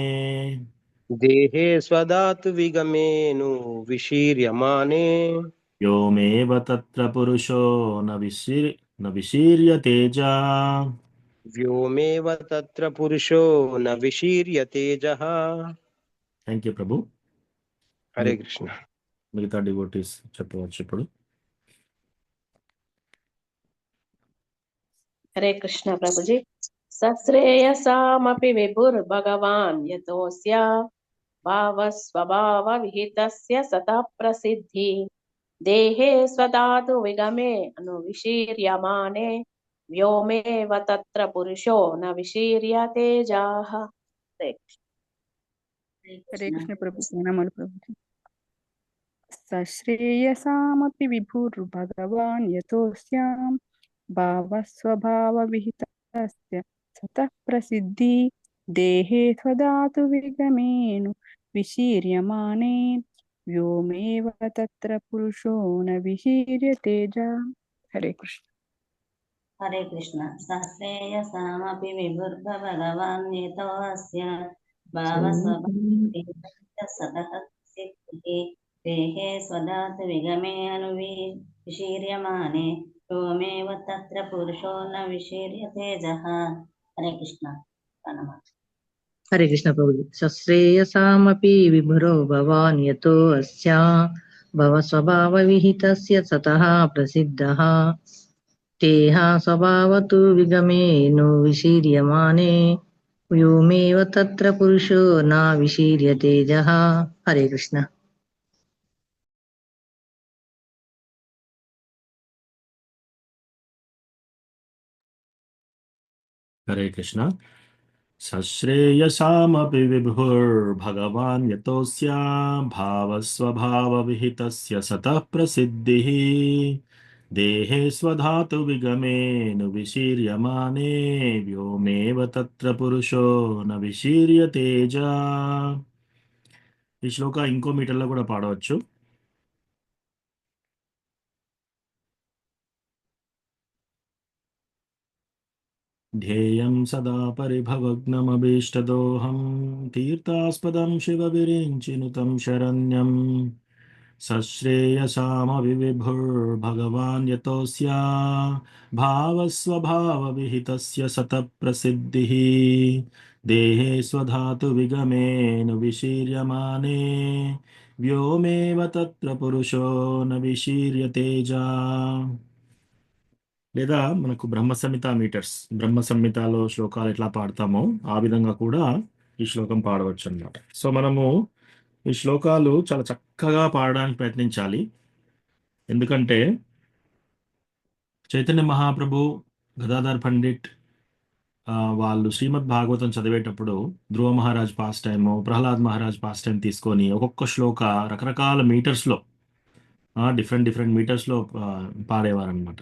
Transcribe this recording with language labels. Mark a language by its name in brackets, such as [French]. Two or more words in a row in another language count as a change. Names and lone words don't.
[Sanskrit] देहे स्वधातु विगमे नु विशीर्यमाने व्योमेव तत्र पुरुषो न विशीर्यतेजा। व्योमेव तत्र पुरुषो न विशीर्यतेजः। [English] thank you ప్రభు. [Sanskrit] हरे कृष्ण। [Telugu] మిగతా డివోటీస్ చెప్పవచ్చు ఇప్పుడు. [Hindi] हरे कृष्ण प्रभु जी। [Sanskrit] सश्रेयसामपि विभुर्भगवान् यतोऽस्या, भावस्वभावविहितस्य सतः प्रसिद्धि देहे स्वधातु विगमे अनुविशीर्यमाने व्योमेव तत्र पुरुषो न विशीर्यतेजाः। हरे हरे कृष्ण। कृष्ण प्रभु प्रणमामि प्रभु। सश्रेयसामपि विभुर्भगवान् यतोऽस्यां भावस्वभावविहितस्य सतः प्रसिद्धि देहे स्वधातु विगमेनु विशीर्यमाणे व्योमेव तत्र पुरुषो न विशीर्यतेजा। हरे कृष्ण। हरे कृष्ण सहस्रेयसामपि विभुर्भगवान् यतोऽस्य भावस्वभावः सतः सिद्धिः देहे स्वधातु विगमे विशीर्यमाने व्योमेव तत्र पुरुषो न विशीर्यतेजः। हरे कृष्ण प्रणमामि। हरे कृष्ण प्रभु। सश्रेयसामपि विभुरो भवान् यतो अस्या भवस्वभावविहितस्य सतः प्रसिद्धः तेह स्वभावतु विगमेनु विशीर्यमाने व्योमेव तत्र पुरुषो न विशीर्यतेजः। हरे कृष्ण। हरे कृष्ण सश्रेयसामपि विभुर्भगवान् यतोऽस्या भावस्वभावविहितस्य सतः प्रसिद्धिः देहे स्वधातु विगमेनु विशीर्यमाने व्योमेव तत्र पुरुषो न విశీర్యతేజా. [Telugu] ఈ శ్లోక ఇంకో మీటర్లో కూడా పాడవచ్చు. [Sanskrit] ध्येयं सदा परिभवग्नमभीष्टदोहं तीर्थास्पदं शिवविरिञ्चिनुतं शरण्यं सश्रेयसामविभुर्भगवान् यतोऽस्या भावस्वभावविहितस्य सतप्रसिद्धिः देहे स्वधातु विगमेन विशीर्यमाने व्योमेव तत्र पुरुषो न विशीर्यतेजा. [Telugu] లేదా మనకు బ్రహ్మ సంహిత మీటర్స్, బ్రహ్మ సంహితలో శ్లోకాలు ఎట్లా పాడతామో ఆ విధంగా కూడా ఈ శ్లోకం పాడవచ్చు అన్నమాట. సో మనము ఈ శ్లోకాలు చాలా చక్కగా పాడడానికి ప్రయత్నించాలి. ఎందుకంటే చైతన్య మహాప్రభు, గదాధర్ పండిట్ వాళ్ళు శ్రీమద్ భాగవతం చదివేటప్పుడు ధ్రువ మహారాజ్ [English] pass time, [Telugu] ప్రహ్లాద్ మహారాజ్ [English] pass time [Telugu] తీసుకొని ఒక్కొక్క శ్లోక రకరకాల మీటర్స్లో, [English] different different [Telugu] మీటర్స్లో పాడేవారనమాట.